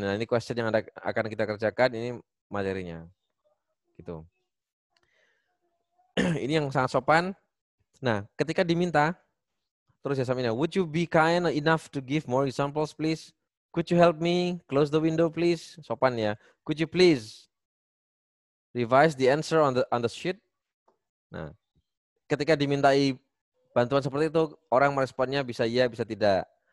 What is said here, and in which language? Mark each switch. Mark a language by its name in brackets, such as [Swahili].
[Indonesian] Nah, ini question yang akan kita kerjakan, ini materinya. Gitu. Ini yang sangat sopan. Nah, ketika diminta, terus ya samina, [English] would you be kind enough to give more examples, please? Could you help me close the window, please? [Indonesian] Sopan ya. [English] Could you please revise the answer on the sheet? [Indonesian] Nah, ketika dimintai bantuan seperti itu, orang meresponnya bisa iya, bisa tidak.